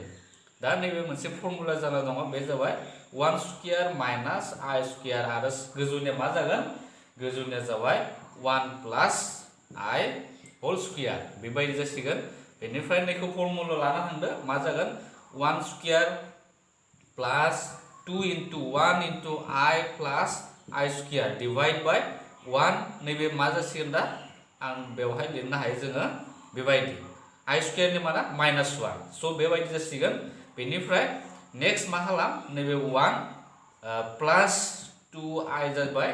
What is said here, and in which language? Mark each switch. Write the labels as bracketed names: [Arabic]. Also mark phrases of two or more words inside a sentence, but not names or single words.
[Bodo] दा नैबे मोनसे फर्मुला जाना दङ बे जाबाय 1 [English] square minus I square [Bodo] आरो गोजौनिया मा जागोन गोजौनिया जाबाय 1 [English] plus I whole square [Bodo] बेबायदि जासिगोन। बेनिफ्राय नैखौ फर्मुला लाना थांदो मा जागोन [English] 1 square plus 2 into 1 into I plus I square divide by [Bodo] 1 नैबे मा जासिगोन दा आं बेवहाय लिरनो हायो जोङो बेबायदि [English] I square [Bodo] माना [English] minus 1 [Bodo] स' बेबायदि जासिगोन। बेनिफ्राय नेक्स्ट मा खालाम नैबे 1 प्लास 2I जाबाय।